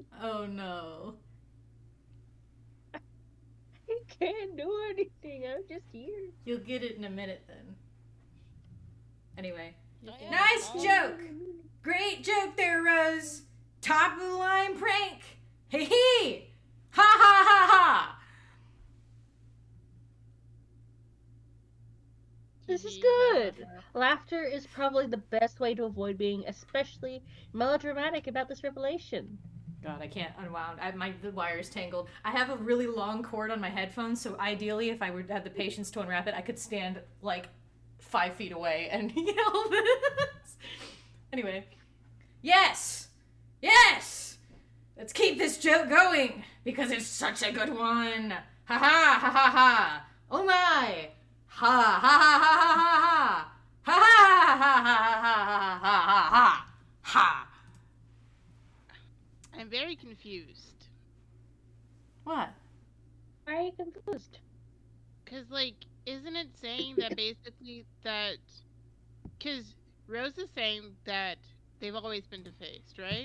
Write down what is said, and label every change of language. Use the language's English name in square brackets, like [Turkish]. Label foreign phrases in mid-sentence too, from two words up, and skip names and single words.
[English] Oh no. I can't do anything. I'm just here. You'll get it in a minute then. Anyway. You'll Oh, get yeah. Nice it. joke! Great joke there, Rose! Top of the line prank! Hee hee! Ha ha ha ha! This is good. Laughter is probably the best way to avoid being especially melodramatic about this revelation. God, I can't unwound. The wire's tangled. I have a really long cord on my headphones, so ideally, if I would have the patience to unwrap it, I could stand like 5 feet away and yell this. Anyway, yes, yes. Let's keep this joke going because it's such a good one. Ha ha ha ha ha. Oh my. Ha ha ha ha ha ha. Ha ha ha ha ha ha ha ha ha. I'm very confused. What? Why are you confused? Because, like, isn't it saying that basically that... Because Rose is saying that they've always been defaced, right?